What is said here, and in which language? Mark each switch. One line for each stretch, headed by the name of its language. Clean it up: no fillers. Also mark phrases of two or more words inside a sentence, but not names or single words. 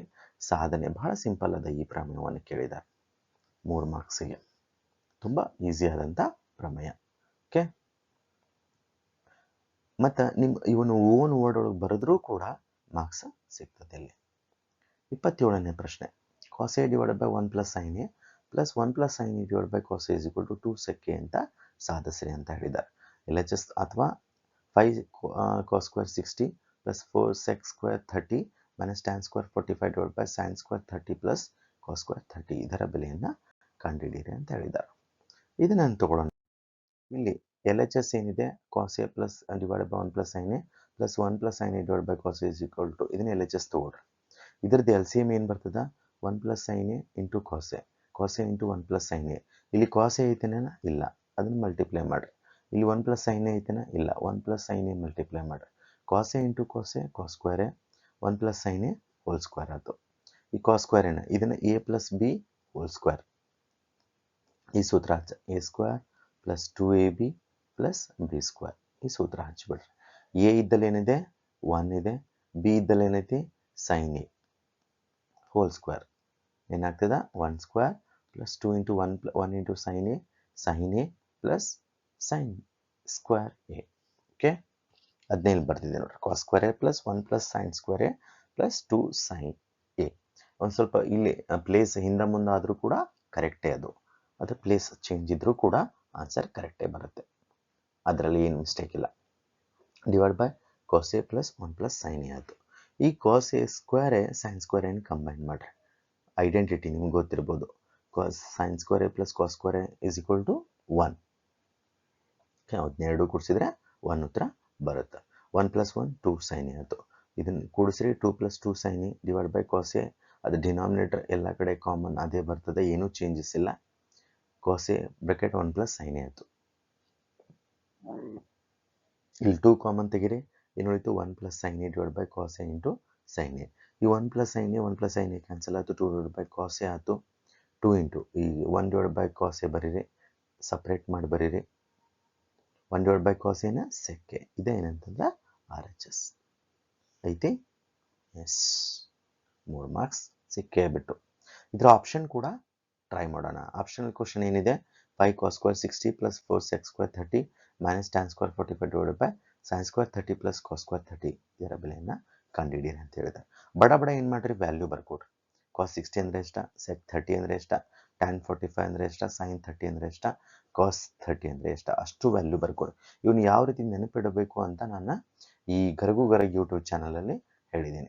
Kannada: ಸಾಧನೆ ಬಹಳ ಸಿಂಪಲ್ ಅದ. ಈ ಪ್ರಮೇಯವನ್ನು ಕೇಳಿದ್ದಾರೆ 3 ಮಾರ್ಕ್ಸಿಗೆ. ತುಂಬ ಈಸಿ ಆದಂಥ ಪ್ರಮೇಯ. ಓಕೆ. ಮತ್ತು ಇವನು
English: one word
Kannada: ಒಳಗೆ ಬರೆದ್ರೂ ಕೂಡ ಮಾರ್ಕ್ಸ್ ಸಿಗ್ತದೆ ಇಲ್ಲಿ. 27ನೇ ಪ್ರಶ್ನೆ.
English: cos A / 1 + sin A + 1 + sin A / cos A = 2 sec A
Kannada: ಅಂತ ಸಾಧಿಸ್ರಿ ಅಂತ ಹೇಳಿದ್ದಾರೆ.
English: LHS ಅಥವಾ 5 cos square 60 + 4 sec square 30 - tan square 45 / sin square 30 + cos square 30
Kannada: ಇದರ ಬೆಲೆಯನ್ನು ಕಂಡುಹಿಡಿಯಿರಿ ಅಂತ ಹೇಳಿದ್ದಾರೆ. ಇದನ್ನು ತಗೊಳ್ಳೋಣ. ಇಲ್ಲಿ LHS ಏನಿದೆ?
English: cos A / 1 + sin A + 1 + sin A / cos A
Kannada: = ಇದನ್ನ LHS ತಗೊಳ್ರಿ. ಇದರದ್ದು LCM ಏನು ಬರ್ತದೆ?
English: 1 + sin A × cos A, cos A × 1 + sin A.
Kannada: ಇಲ್ಲಿ cos A ಐತೆನೇನ? ಇಲ್ಲ, ಅದನ್ನು ಮಲ್ಟಿಪ್ಲೈ ಮಾಡಿರಿ. ಇಲ್ಲಿ 1 + sin A ಐತೆನಾ? ಇಲ್ಲ, 1 + sin A ಮಲ್ಟಿಪ್ಲೈ ಮಾಡಿರಿ.
English: cos A × cos A cos square A,
Kannada: 1 + sin A
English: whole square
Kannada: ಆಯಿತು. ಈ
English: cos square
Kannada: ಏನ? ಇದನ್ನು
English: A + b whole square.
Kannada: ಈ ಸೂತ್ರ ಹಚ್ಚ. A² + 2ab + b². ಈ ಸೂತ್ರ ಹಚ್ಚಿಬಿಡ್ರಿ. A ಇದ್ದಲ್ಲಿ ಏನಿದೆ? 1 ಇದೆ. b ಇದ್ದಲ್ಲಿ ಏನೈತಿ?
English: sin A whole square.
Kannada: ಏನಾಗ್ತದೆ? 1² + 2 × 1 × sin A +
English: sin square A.
Kannada: ಓಕೆ. 15 ಬರ್ತಿದೆ ನೋಡ್ರಿ.
English: cos square A + 1 + sin square A + 2 sin A.
Kannada: ಒಂದು ಸ್ವಲ್ಪ ಇಲ್ಲಿ ಪ್ಲೇಸ್ ಹಿಂದೆ ಮುಂದೆ ಆದರೂ ಕೂಡ ಕರೆಕ್ಟೇ ಅದು. ಅದು
English: place change
Kannada: ಇದ್ರೂ ಕೂಡ
English: answer correct
Kannada: ಬರುತ್ತೆ. ಅದರಲ್ಲಿ ಏನು ಮಿಸ್ಟೇಕ್ ಇಲ್ಲ. / cos A + 1 + sin A ಆಯಿತು. ಈ
English: cos A² sin square A
Kannada: ಕಂಬೈನ್ ಮಾಡಿರಿ. ಐಡೆಂಟಿಟಿ ನಿಮ್ಗೆ ಗೊತ್ತಿರ್ಬೋದು.
English: sin square A + cos square A = 1.
Kannada: ಅದನ್ನೆರಡು ಕೂಡಿಸಿದ್ರೆ 1 ಉತ್ತರ ಬರುತ್ತೆ. 1 + 1 2 sin A ಆಯಿತು. ಇದನ್ನು ಕೂಡಿಸ್ರಿ. 2 + 2 sin A / cos A. ಅದು ಡಿನಾಮಿನೇಟರ್ ಎಲ್ಲ ಕಡೆ ಕಾಮನ್ ಅದೇ ಬರ್ತದೆ, ಏನೂ ಚೇಂಜಸ್ ಇಲ್ಲ.
English: cos A bracket 1 + sin A
Kannada: ಆಯಿತು. ಇಲ್ಲಿ 2 ಕಾಮನ್ ತೆಗಿರಿ. ಏನು ಉಳಿತು? 1 + sin A / cos A × sin A. ಈ 1 + sin A 1 + sin A ಕ್ಯಾನ್ಸಲ್ ಆಯಿತು. 2 / cos A ಆಯಿತು. 2 × ಈ 1 / cos A ಬರೀರಿ. ಸಪ್ರೇಟ್ ಮಾಡಿ ಬರೀರಿ. 1 / cos ಏನು sec A. ಇದೇನಂತಂದ್ರೆ RHS ಐತಿ. ಎಸ್, 3 ಮಾರ್ಕ್ಸ್ ಸಿಕ್ಕೇ ಬಿಟ್ಟು. ಇದರ ಆಪ್ಷನ್ ಕೂಡ ಟ್ರೈ ಮಾಡೋಣ.
English: optional question ಏನಿದೆ, 5 cos square 60 plus 4 sec square 30 minus tan square 45 divided by sin square 30 plus cos square 30
Kannada: ಇದರ ಬೆಲೆಯನ್ನು ಕಂಡುಹಿಡಿಯಿರಿ ಅಂತ ಹೇಳಿದೆ. ಬಡ ಏನು ಮಾಡ್ರಿ, ವ್ಯಾಲ್ಯೂ ಬರ್ಕೊಡ್ರಿ. cos 60 ಅಂದರೆ ಎಷ್ಟ, sec 30 ಅಂದರೆ ಎಷ್ಟ, tan 45 ಅಂದರೆ ಎಷ್ಟ, sin 30 ಅಂದರೆ ಎಷ್ಟ, cos 30 ಅಂದರೆ ಎಷ್ಟ, ಅಷ್ಟು ವ್ಯಾಲ್ಯೂ ಬರ್ಕೊಡ್ರಿ. ಇವನು ಯಾವ ರೀತಿ ನೆನಪಿಡಬೇಕು ಅಂತ ನಾನು ಈ ಗರಗು ಗರಗ್ ಯೂಟ್ಯೂಬ್ ಚಾನಲಲ್ಲಿ ಹೇಳಿದ್ದೀನಿ.